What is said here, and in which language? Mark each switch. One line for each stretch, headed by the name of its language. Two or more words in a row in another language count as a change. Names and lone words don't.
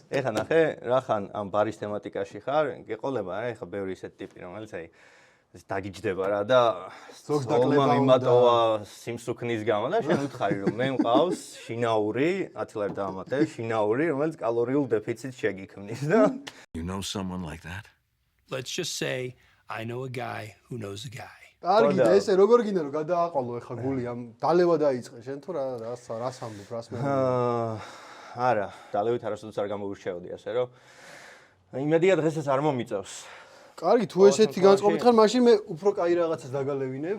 Georgian: ეხლა ნახე, რახან ამ ბარის თემატიკაში ხარ, გეყოლება რა, ეხლა ბევრი ისეთი ტიპი, რომელიც აი ეს დაგიჯდება რა და ზოგს დაკლება უნდა. მიმატოვა სიმსუქნის გამო და შენ უთხარი რომ მე მყავს შინაური, 10 ლარი დაამატე, შინაური, რომელიც კალორიულ დეფიციტს შეგიქმნის და
English: You know someone like that? Let's just say I know a guy who knows a guy.
Georgian: კარგი და ესე როგორ გინდა რომ გადააყოლო ეხა გული ამ დალევა დაიწყე შენ თუ რას ამბობ რას მე არა, დალევით არასოდეს არ გამოვირჩეოდი ასე რომ იმედია დღესაც არ მომიწევს. კარგი თუ ესეთი განწყობით ხარ მაშინ მე უფრო კაი რაღაცას დაგალევინებ.